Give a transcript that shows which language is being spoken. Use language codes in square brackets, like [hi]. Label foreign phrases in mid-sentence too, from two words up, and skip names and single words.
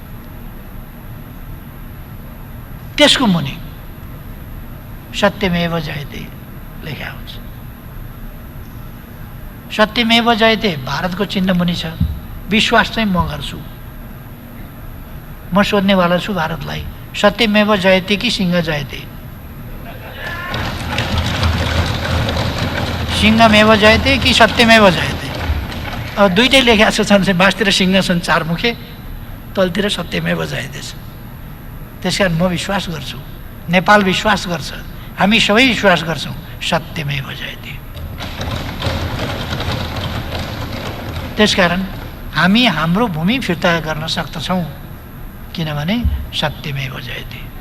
[ne] त्यसको मुनि [sa] सत्यमेव जयते [ne] लेखा हुन्छ। [sa] सत्यमेव जयते [ne] भारतको चिन्ह मुनि छ। विश्वास चाहिँ म गर्छु। म सोध्नेवाला छु भारतलाई, [sa] सत्यमेव जयते कि सिंह जयते? सिंहमेव जयते कि सत्यमेव जयते? [ne] अब दुईटै लेखा छन्, बाँसतिर सिंह छन् चारमुखे, तलतिर [sa] सत्यमेव जयते [ne] छ। त्यस कारण म विश्वास गर्छु, नेपाल विश्वास गर्छ, हामी सबै विश्वास गर्छौँ, [sa] सत्यमेव जयते। [ne] त्यसकारण हामी हाम्रो भूमि फिर्ता गर्न सक्दछौँ, किनभने [sa] सत्यमेव जयते।